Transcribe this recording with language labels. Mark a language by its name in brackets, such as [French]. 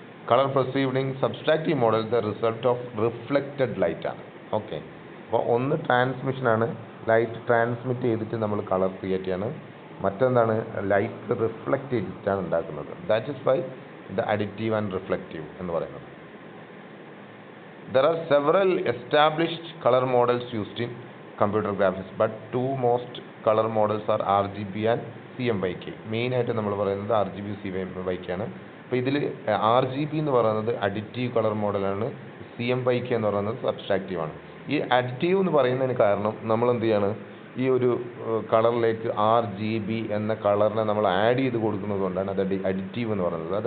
[English] colour perceived in subtractive model the result of reflected light [Malayalam] ആണ്. Okay, അപ്പോൾ ഒന്ന് ട്രാൻസ്മിഷനാണ്, light transmit ചെയ്തിട്ട് നമ്മൾ കളർ ക്രിയേറ്റ് ചെയ്യാണ്. മറ്റെന്താണ്, ലൈറ്റ് റിഫ്ലക്റ്റ് ചെയ്തിട്ടാണ് ഉണ്ടാക്കുന്നത്. [English] that is why the additive and reflective [Malayalam] എന്ന് പറയുന്നത്. [English] There are several established color models used in computer graphics, but 2 most color models are RGB and CMYK. [Malayalam] മെയിനായിട്ട് നമ്മൾ പറയുന്നത് RGB CMYK ആണ്. അപ്പോൾ ഇതിൽ RGB എന്ന് പറയുന്നത് അഡിറ്റീവ് കളർ മോഡലാണ്, CMYK എന്ന് പറയുന്നത് സബ്സ്ട്രാക്റ്റീവ് ആണ്. ഈ അഡിറ്റീവ് എന്ന് പറയുന്നതിന് കാരണം നമ്മൾ എന്ത് ചെയ്യാണ്, ഈ ഒരു കളറിലേക്ക് RGB എന്ന കളറിനെ നമ്മൾ ആഡ് ചെയ്ത് കൊടുക്കുന്നത് കൊണ്ടാണ് അത് അഡിറ്റീവ് എന്ന് പറയുന്നത്.